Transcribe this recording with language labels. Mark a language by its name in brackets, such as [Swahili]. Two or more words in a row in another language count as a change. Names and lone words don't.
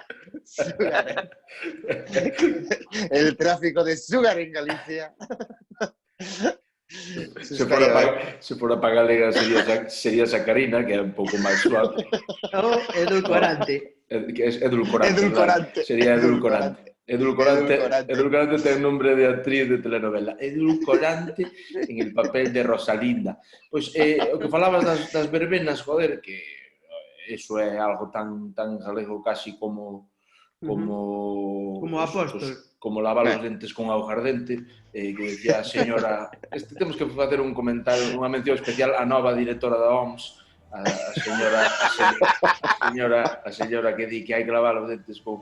[Spanish] Azúcar. El tráfico de azúcar en Galicia. [Galician] Se for a galega sería sacarina, que é un pouco máis suave. O edulcorante. Que é edulcorante. Edulcorante. Sería edulcorante. Edulcorante ten nombre de actriz de telenovela. [Spanish] Edulcorante en el papel de Rosalinda. [Galician] Pois, o que falabas das verbenas, joder, que eso é algo tan galego casi como apóstol. Como lavar os dentes con auga ardente, que decía a señora... Temos que facer un comentario, unha mención especial á nova directora da OMS, a señora que di que hai que lavar os dentes con...